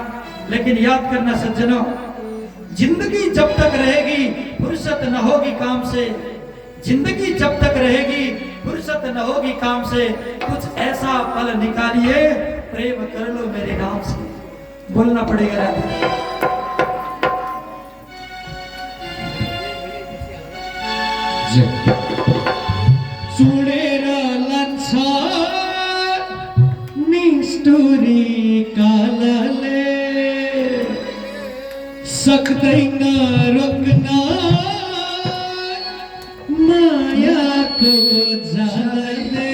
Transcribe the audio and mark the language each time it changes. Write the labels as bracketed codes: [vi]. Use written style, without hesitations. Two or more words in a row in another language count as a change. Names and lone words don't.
[hi] लेकिन याद करना सज्जनों, जिंदगी जब तक रहेगी फुर्सत न होगी काम से। जिंदगी जब तक रहेगी फुर्सत न होगी काम से। कुछ ऐसा पल निकालिए, प्रेम कर लो मेरे नाम से। बोलना पड़ेगा राधा। [ne] चुडेर लान्छ निष्ठुरी कालले, सक्दैन रोक्न मायाको जालले।